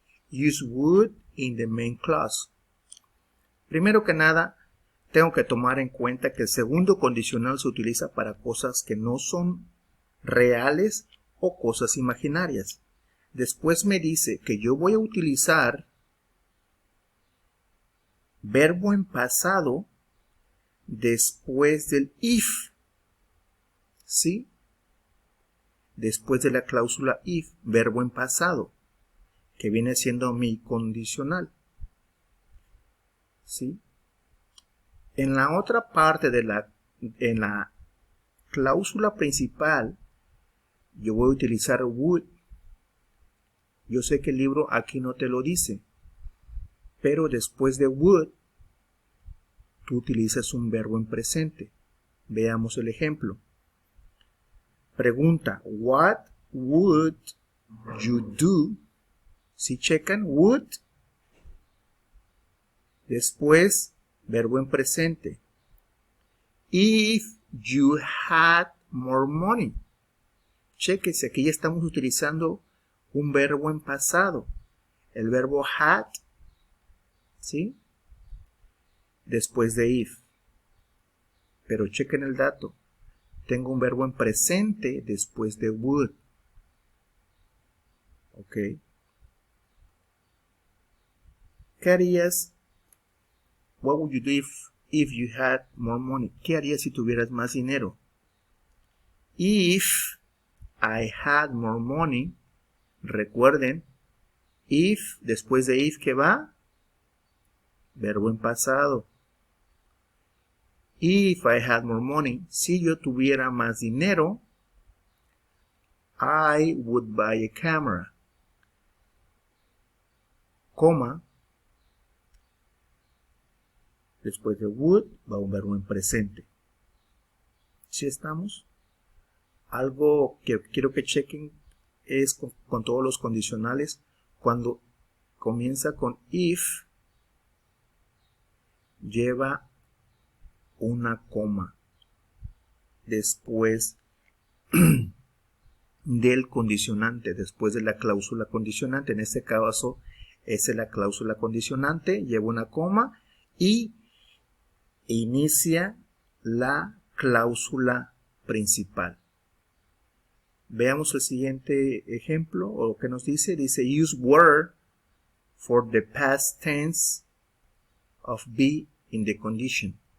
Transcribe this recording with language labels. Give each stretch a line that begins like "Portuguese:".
English: Use would in the main clause.
Spanish: Primero que nada, tengo que tomar en cuenta que el segundo condicional se utiliza para cosas que no son reales o cosas imaginarias. Después me dice que yo voy a utilizar verbo en pasado después del if. ¿Sí? Después de la cláusula if, verbo en pasado, que viene siendo mi condicional. ¿Sí? En la otra parte en la cláusula principal, yo voy a utilizar would. Yo sé que el libro aquí no te lo dice, pero después de would, tú utilizas un verbo en presente. Veamos el ejemplo.
English: Pregunta, what would you do?
Spanish: Si checan, would. Después, verbo en presente.
English: If you had more money.
Spanish: Chequense, aquí ya estamos utilizando un verbo en pasado. El verbo had, ¿sí? Después de if. Pero chequen el dato. Tengo un verbo en presente después de would. ¿Ok? ¿Qué harías?
English: What would you do if you had more money?
Spanish: ¿Qué harías si tuvieras más dinero?
English: If I had more money,
Spanish: recuerden, if, después de if, ¿qué va? Verbo en pasado.
English: If I had more money,
Spanish: si yo tuviera más dinero,
English: I would buy a camera.
Spanish: Coma. Después de would va un verbo en presente. ¿Sí estamos? Algo que quiero que chequen es con todos los condicionales. Cuando comienza con if, lleva una coma después del condicionante, después de la cláusula condicionante. En este caso, esa es la cláusula condicionante, lleva una coma y inicia la cláusula principal. Veamos el siguiente ejemplo, o lo que nos dice.
English: Dice, use were for the past tense of be in the condition.